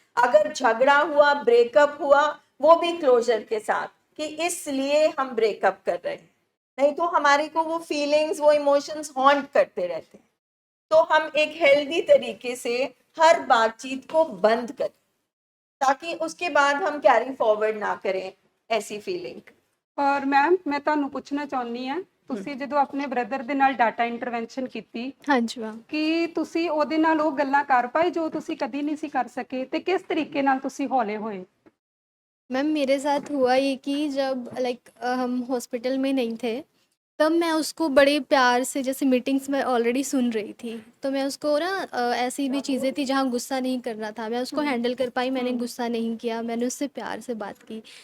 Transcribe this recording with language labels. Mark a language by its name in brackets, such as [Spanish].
[Hindi] अगर झगड़ा हुआ, ब्रेकअप हुआ, वो भी क्लोजर के साथ कि इसलिए हम ब्रेकअप कर रहे हैं, नहीं तो हमारे को वो फीलिंग्स, वो इमोशंस हॉन्ट करते रहते हैं। तो हम एक हेल्दी तरीके से हर बातचीत को बंद करें ताकि उसके बाद हम कैरी फॉरवर्ड ना करें ऐसी फीलिंग। और मैम मैं [Punjabi] ਤੁਹਾਨੂੰ ਪੁੱਛਣਾ ਚਾਹੁੰਦੀ ਹਾਂ, ਤੁਸੀਂ ਜਦੋਂ ਆਪਣੇ ਬ੍ਰਦਰ ਦੇ ਨਾਲ ਡਾਟਾ ਇੰਟਰਵੈਂਸ਼ਨ ਕੀਤੀ, ਹਾਂਜੀ ਮੈਮ, ਕਿ ਤੁਸੀਂ ਉਹਦੇ ਨਾਲ ਉਹ ਗੱਲਾਂ ਕਰ ਪਾਏ ਜੋ ਤੁਸੀਂ ਕਦੀ ਨਹੀਂ ਸੀ ਕਰ ਸਕੇ, ਤੇ ਕਿਸ ਤਰੀਕੇ ਨਾਲ ਤੁਸੀਂ ਹੌਲੇ ਹੋਏ? [Hindi] मैम मेरे साथ हुआ ये कि जब हम हॉस्पिटल में नहीं थे, तब मैं उसको बड़े प्यार से, जैसे मीटिंग्स में ऑलरेडी सुन रही थी, तो मैं उसको ना ऐसी भी चीज़ें थी जहाँ गुस्सा नहीं करना था, मैं उसको हैंडल कर पाई, मैंने गुस्सा नहीं किया, मैंने उससे प्यार से बात की।